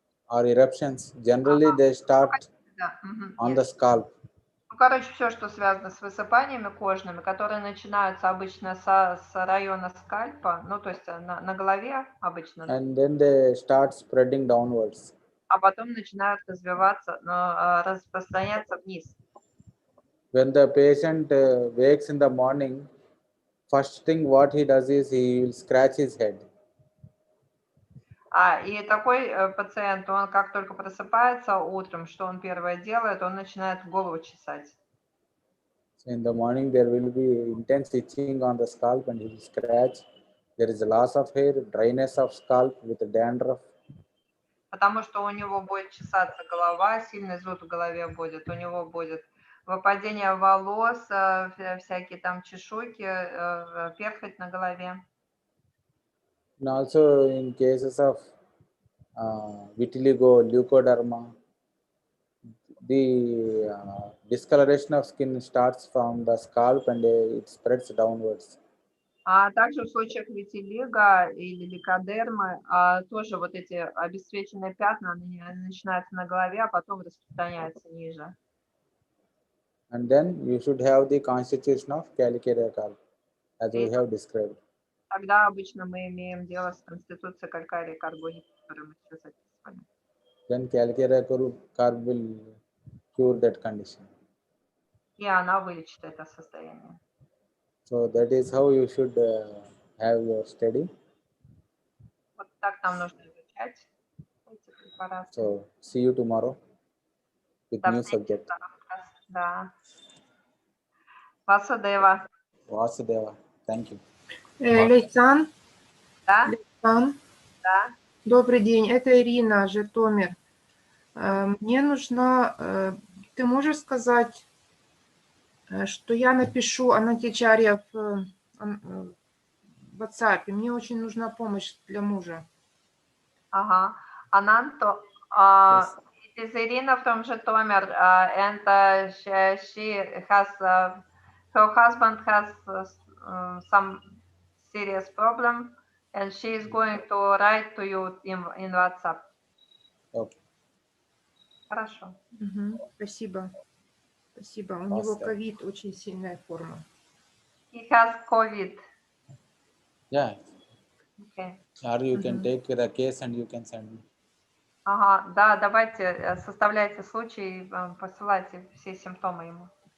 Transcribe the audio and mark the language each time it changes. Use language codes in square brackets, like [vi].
[en] or eruptions, generally they start on the scalp. [ru] Ну, короче, все, что связано с высыпаниями кожными, которые начинаются обычно с района скальпа, ну, то есть на голове обычно. [en] And then they start spreading downwards. [ru] А потом начинают развиваться, распространяться вниз. [en] When the patient wakes in the morning, first thing what he does is he will scratch his head. [ru] И такой пациент, он как только просыпается утром, что он первое делает, он начинает голову чесать. [en] So in the morning there will be intense itching on the scalp and he will scratch. There is a loss of hair, dryness of scalp with dandruff. [ru] Потому что у него будет чесаться голова, сильный зуд в голове будет, у него будет выпадение волос, всякие там чешуйки, перхоть на голове. [en] And also in cases of vitiligo, leukoderma, the discoloration of skin starts from the scalp and it spreads downwards. [ru] А также в случаях витилиго или лейкодермы тоже вот эти обесцвеченные пятна они начинаются на голове, а потом распространяются ниже. [en] And then you should have the constitution of calcarea carb, as we have described. [ru] Тогда обычно мы имеем дело с конституцией калькария карбоника, которую мы сейчас описывали. [en] Then calcarea carb will cure that condition. [ru] И она вылечит это состояние. [en] So that is how you should have your study. [ru] Вот так нам нужно изучать эти препараты. [en] So see you tomorrow with [ru] До [en] new [ru] встречи [en] subject. [ru] завтра. Да. Васудева. [en] Vasudeva, thank you. [ru] Лейсан, Да? Лейсан, Да. добрый день, это Ирина, Житомир. Мне нужно, ты можешь сказать, что я напишу Анантичарья в WhatsApp? Мне очень нужна помощь для мужа. Ага. Ananto, [en] Yes. it is Irina from Zhytomyr, and she has, her husband has some serious problem, and she is going to write to you in WhatsApp. Okay. [ru] Хорошо. Спасибо. Спасибо. У него ковид, очень сильная форма. [en] He has COVID. Yeah. Okay. Or you can take the case and you can send me. [ru] Ага, да, давайте составляйте случай, посылайте все симптомы ему.